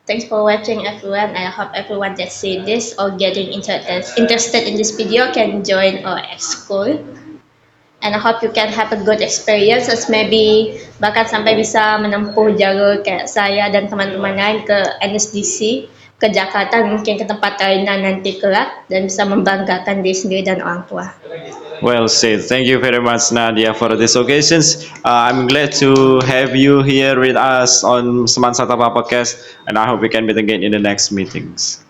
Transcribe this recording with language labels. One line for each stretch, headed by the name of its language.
English: Thanks for watching everyone. I hope everyone that see this or getting interested in this video can join our school. And I hope you can have a good experience as maybe
Indonesian: bahkan sampai bisa menempuh jalur kayak saya dan teman-teman lain ke NSDC, ke Jakarta, mungkin ke tempat lainnya nanti kelak dan bisa membanggakan diri sendiri dan orang tua.
English: Well said. Thank you very much, Nadia, for this occasions. I'm glad to have you here with us on Seman Satapa Podcast, and I hope we can meet again in the next meetings.